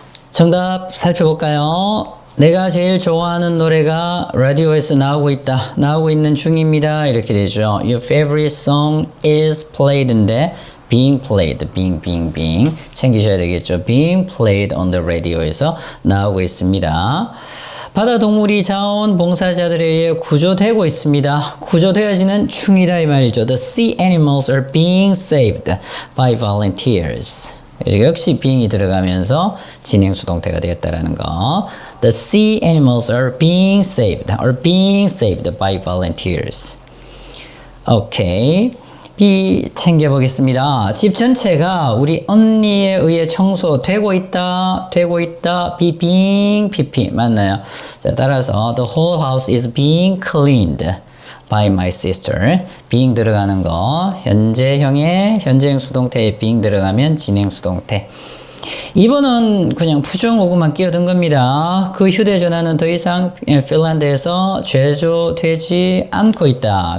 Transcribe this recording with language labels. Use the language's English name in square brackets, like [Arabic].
[Korean] 정답 살펴볼까요? 내가 제일 좋아하는 노래가 라디오에서 나오고 있는 중입니다. 이렇게 되죠. [English] Your favorite song is played인데 being played, being [Korean] 챙기셔야 되겠죠. [English] being played on the radio [Korean] 에서 나오고 있습니다. 바다 동물이 자원봉사자들에 의해 구조되고 있습니다. 구조되어지는 중이다 이 말이죠. [English] The sea animals are being saved by volunteers. [Korean] 역시 being이 들어가면서 진행 수동태가 되겠다라는 거. [English] The sea animals are being saved by volunteers. [Korean] 오케이. B 챙겨보겠습니다. 집 전체가 우리 언니에 의해 청소되고 있다. [English] be being PP [Korean] 맞나요? 자, 따라서 [English] the whole house is being cleaned by my sister. [Korean] being 들어가는 거 현재형의 현재형 수동태에 being 들어가면 진행 수동태. 2번은 그냥 부정어구만 끼어든 겁니다. 그 휴대전화는 더 이상 핀란드에서 제조되지 않고 있다.